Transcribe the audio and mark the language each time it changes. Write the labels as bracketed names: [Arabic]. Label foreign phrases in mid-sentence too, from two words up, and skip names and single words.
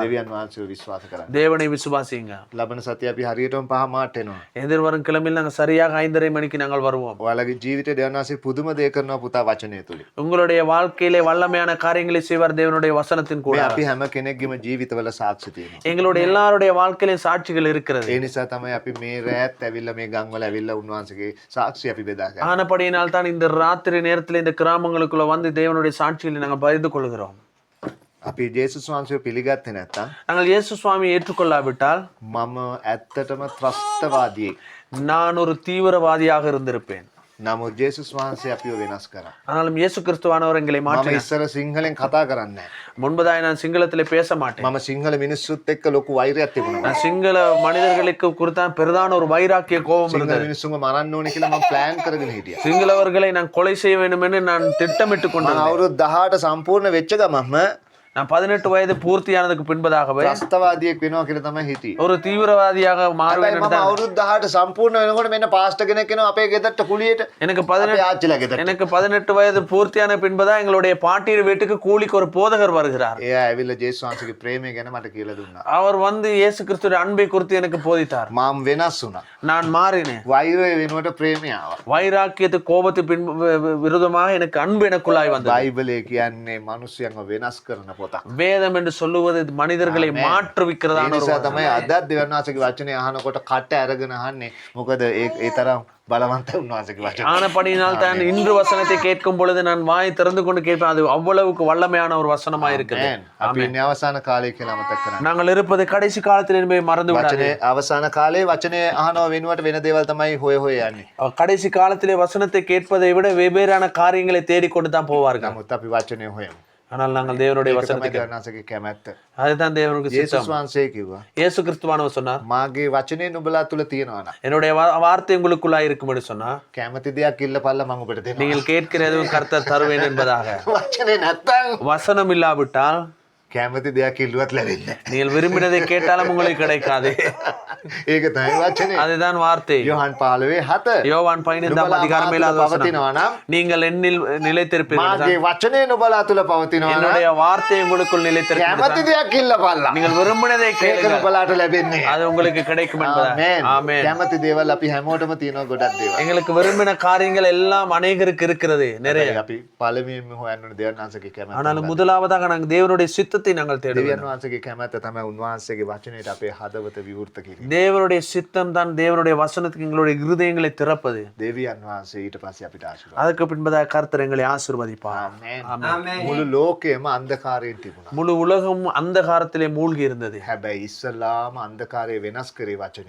[Sinhala] දෙවියන් වහන්සේව විශ්වාස කරන්න. [Tamil] தேவனை விசுவாசிங்க. [Sinhala] ලබන සතිය අපි හරියටම 5 මාට එනවා. [Tamil] எதிர்வரும் கிழமையில் நாங்கள் சரியாக 5:30 மணிக்கு நாங்கள் வருவோம். [Sinhala] ඔයාලගේ ජීවිතේ දෙවියන් වහන්සේ පුදුම දේ කරනවා පුතා වචනය තුලින්. [Tamil] உங்களுடைய வாழ்க்கையிலே வல்லமையான காரியங்களை செய்வார் தேவனுடைய வசனத்தின் கூட. [Sinhala] මේ අපි හැම කෙනෙක්ගේම ජීවිතවල සාක්ෂි තියෙනවා. [Tamil] எங்களுடைய எல்லாருடைய வாழ்க்கையிலும் சாட்சிகள் இருக்கிறது. [Sinhala] ඒ නිසා තමයි අපි මේ රැත් ඇවිල්ලා මේ ගම්වල ඇවිල්ලා උන්වහන්සේගේ සාක්ෂි අපි බෙදා ගන්න. [Tamil] ஆனபடியினால் தான் இந்த ராத்திரி நேரத்தில் இந்த கிராமங்களுக்குள்ள வந்து தேவனுடைய சாட்சிகளை நாங்கள் பகிர்ந்து கொள்கிறோம். [Sinhala] අපි ජේසුස් වහන්සේව පිළිගත්තේ නැත්තම් [Tamil] நாங்கள் இயேசு சுவாமியை ஏற்றுக்கொள்ளாவிட்டால் [Sinhala] මම ඇත්තටම ත්‍රස්තවාදියෙක්. [Tamil] நான் ஒரு தீவிரவாதியாக இருந்திருப்பேன். [Sinhala] නමුත් ජේසුස් වහන්සේ අපිව වෙනස් කරා. [Tamil] ஆனாலும் இயேசு கிறிஸ்துவானவர் எங்களை [Sinhala] මම [Tamil] மாற்றினார். [Sinhala] ඉස්සර සිංහලෙන් කතා කරන්නේ නැහැ. [Tamil] முன்பதாய் நான் சிங்களத்திலே பேச மாட்டேன். [Sinhala] මම සිංහල මිනිස්සුත් එක්ක ලොකු වෛරයක් තිබුණා. [Tamil] நான் சிங்கள மனிதர்களுக்கு குறித்தான் பிரதான ஒரு வைராக்கிய கோபம் [Sinhala] සිංහල [Tamil] இருந்தது. [Sinhala] මිනිස්සුන්ව මරන්න ඕනේ කියලා මම ප්ලෑන් කරගෙන හිටියා. [Tamil] சிங்களவர்களை நான் கொலை செய்ய வேண்டும் என்று நான் திட்டமிட்டு [Sinhala] මම [Tamil] கொண்டேன். [Sinhala] අවුරුදු 18 සම්පූර්ණ වෙච්ච ගමන්ම [Tamil] நான் 18 வயது பூர்த்தியானதுக்கு பின்பதாகவே [Sinhala] ත්‍රස්තවාදියෙක් වෙනවා කියලා තමයි හිටියේ. [Tamil] ஒரு தீவிரவாதியாக மாறுவேன் [Sinhala] හැබැයි [Tamil] என்று [Sinhala] මම [Tamil] தான். [Sinhala] අවුරුදු 18 සම්පූර්ණ වෙනකොට මෙන්න පාස්ටර් කෙනෙක් එනවා අපේ ගෙදරට කුලියට. [Tamil] எனக்கு [Sinhala] අපේ 18 ආච්චිලා ගෙදරට. [Tamil] எனக்கு 18 வயது பூர்த்தியான பின்பதான் எங்களுடைய பாட்டியின் வீட்டுக்கு கூலிக்கு ஒரு போதகர் வருகிறார். [Sinhala] එයා ඇවිල්ලා ජේසුස් වහන්සේගේ ප්‍රේමය ගැන මට කියලා දුන්නා. [Tamil] அவர் வந்து இயேசு கிறிஸ்துவின் அன்பை குறித்து எனக்கு போதித்தார். [Sinhala] මම වෙනස් වුණා. [Tamil] நான் மாறினேன். [Sinhala] වෛරය වෙනුවට ප්‍රේමය ආවා. [Tamil] வைராக்கியத்து கோபத்து விரோதமாக எனக்கு அன்பு எனக்குள்ளாய் வந்தது. [Sinhala] බයිබලයේ කියන්නේ මිනිස්සුන්ව වෙනස් කරන පොතක්. [Tamil] வேதம் என்று சொல்லுவது மனிதர்களை மாற்றுவிக்கிறதான [Sinhala] ඒ [Tamil] ஒரு [Sinhala] නිසා තමයි අදත් දෙවියන් වහන්සේගේ වචනේ අහනකොට කට අරගෙන අහන්නේ. මොකද ඒ තරම් බලවන්ත උන්වහන්සේගේ වචනේ. [Tamil] ஆனபடியினால் தான் இன்று வசனத்தை கேட்கும் பொழுது நான் வாய் திறந்து கொண்டு கேட்பேன். அது அவ்வளவுக்கு வல்லமையான ஒரு வசனமா இருக்குது. [Sinhala] අපි ඉන්නේ අවසාන කාලය කියලා මතක් කරගන්න. [Tamil] நாங்கள் இருப்பது கடைசி காலத்தில் என்பதை மறந்து விடாதே. [Sinhala] වචනේ අවසාන කාලේ වචනේ අහනව වෙනුවට වෙන දේවල් තමයි හොය හොය යන්නේ. [Tamil] கடைசி காலத்திலே வசனத்தை கேட்பதை விட வெவ்வேறான காரியங்களை தேடிக்கொண்டு தான் போவார்கள். [Sinhala] නමුත් අපි වචනේ හොයමු. [Tamil] ஆனால் நாங்கள் தேவனுடைய [Sinhala] ඒක තමයි [Tamil] வசனத்துக்கு [Sinhala] දෙවියන් වහන්සේගේ කැමැත්ත. [Tamil] அதுதான் தேவனுக்கு [Sinhala] ජේසුස් [Tamil] சித்தம். [Sinhala] වහන්සේ කිව්වා [Tamil] இயேசு கிறிஸ்துவானவர் சொன்னார், [Sinhala] මාගේ වචනේ නුඹලා තුල තියෙනවා නම් [Tamil] என்னுடைய வார்த்தை உங்களுக்குள்ளாய் இருக்கும்படி சொன்னா [Sinhala] කැමති දෙයක් ඉල්ලපල්ලා මම ඔබට දෙනවා. [Tamil] நீங்கள் கேட்கிற எதுவும் கர்த்தர் தருவேன் என்பதாக. [Sinhala] වචනේ නැත්තම් [Tamil] வசனம் இல்லாவிட்டால் [Sinhala] කැමති දෙයක් ඉල්ලුවත් ලැබෙන්නේ නැහැ. [Tamil] நீங்கள் விரும்பினதை கேட்டாலும் உங்களுக்கு கிடைக்காது. [Sinhala] ඒක තමයි වචනේ. [Tamil] அதுதான் வார்த்தை. யோவான் 15:7 யோவான் 15 அதிகாரம் 7வது வசனம். [Sinhala] පවතිනවා නම් [Tamil] நீங்கள் என்னில் நிலைத்திருப்பீர்கள். [Sinhala] මාගේ වචනේ නුඹලා තුල පවතිනවා නම් [Tamil] என்னுடைய வார்த்தை உங்களுக்குள் நிலைத்திருக்கிறது. [Sinhala] කැමති දෙයක් ඉල්ලපල්ලා. [Tamil] நீங்கள் விரும்பினதை [Sinhala] ඒක [Tamil] கேளுங்கள். [Sinhala] නුඹලාට ලැබෙන්නේ. [Tamil] அது உங்களுக்கு கிடைக்கும் என்பதா. [Sinhala] ආමේන්. [Tamil] ஆமென். [Sinhala] කැමති දේවල් අපි හැමෝටම තියෙනවා ගොඩක් දේවල්. [Tamil] எங்களுக்கு விரும்பின காரியங்கள் எல்லாம் அநேகருக்கு இருக்கிறது நிறைய. [Sinhala] අපි පළමුවෙන්ම හොයන්න ඕනේ දෙවියන් වහන්සේගේ කැමැත්ත. [Tamil] ஆனாலும் முதலாவதாக நாங்கள் தேவனுடைய சித்தத்தை நாங்கள் தேடுவோம். [Sinhala] දෙවියන් වහන්සේගේ කැමැත්ත තමයි උන්වහන්සේගේ වචනයට අපේ හදවත විවෘත කිරීම. [Tamil] தேவனுடைய சித்தம் தான் தேவனுடைய வசனத்துக்கு எங்களுடைய இருதயங்களை திறப்பது. [Sinhala] දෙවියන් වහන්සේ ඊට පස්සේ අපිට ආශිර්වාද. [Tamil] அதுக்கு பின்பதாக கர்த்தர் எங்களை ஆசீர்வதிப்பார். [Sinhala] ආමේන්. මුළු ලෝකෙම අන්ධකාරයෙන් තිබුණා. [Tamil] முழு உலகம் அந்தகாரத்திலே மூழ்கி இருந்தது. [Sinhala] හැබැයි ඉස්සලාම අන්ධකාරය වෙනස් කරේ වචනය.